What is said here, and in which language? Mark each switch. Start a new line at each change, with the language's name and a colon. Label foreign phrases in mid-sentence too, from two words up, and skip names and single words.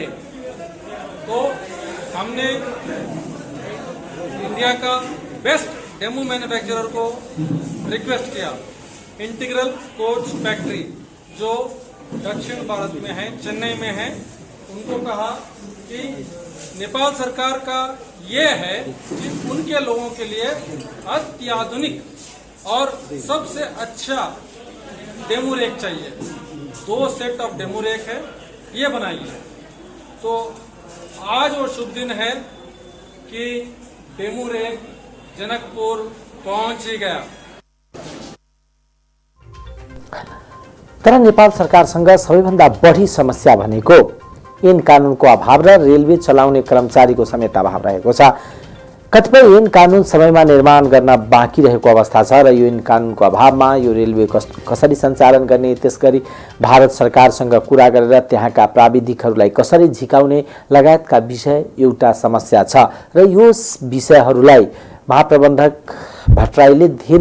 Hindi: तो हमने इंडिया का
English: best demo manufacturer
Hindi: को रिक्वेस्ट किया, इंटीग्रल कोच फैक्ट्री जो दक्षिण भारत में है, चेन्नई में है, उनको कहा कि नेपाल सरकार का ये है कि उनके लोगों के लिए अत्याधुनिक और सबसे अच्छा
English: demo rake
Hindi: चाहिए। 2
English: set of demo rake
Hindi: है, ये बनाइए। तो आज वो शुभ दिन है कि
English: demo rake
Hindi: जनकपुर पहुंच ही गया।
Nepali: तर नेपाल सरकारसँग सबैभन्दा बढी समस्या भनेको ऐन कानुनको अभाव र रेलवे चलाउने कर्मचारीको समेत अभाव रहेको छ। कतिपय ऐन कानुन समयमा निर्माण गर्न बाँकी रहेको अवस्था छ र यो ऐन कानुनको अभावमा यो रेलवे कसरी सञ्चालन गर्ने, त्यसगरी भारत सरकारसँग कुरा गरेर त्यहाँका प्राविधिकहरूलाई कसरी झिकाउने लगायतका विषय एउटा समस्या छ र यो विषयहरूलाई महाप्रबन्धक भट्टराईले